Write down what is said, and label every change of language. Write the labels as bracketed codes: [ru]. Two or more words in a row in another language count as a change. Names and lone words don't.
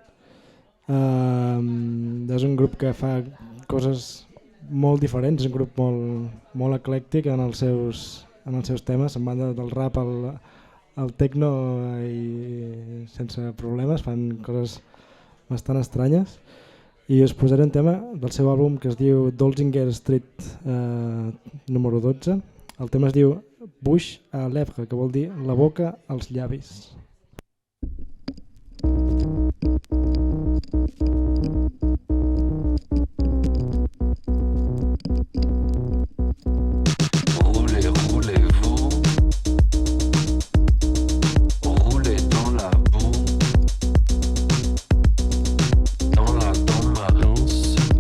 [ca] És un grup que fa coses molt diferents, és un grup molt eclèctic en els seus temes, se'n van del rap al techno i sense problemes, fan coses bastant estranyes. I us posaré un tema del seu àlbum que es diu Dolzinger Street número 12. El tema es diu Bouche à lèvres, que vol dir la boca als llavis. [fr] Roulez, roulez-vous, roulez dans la boue, dans ma danse.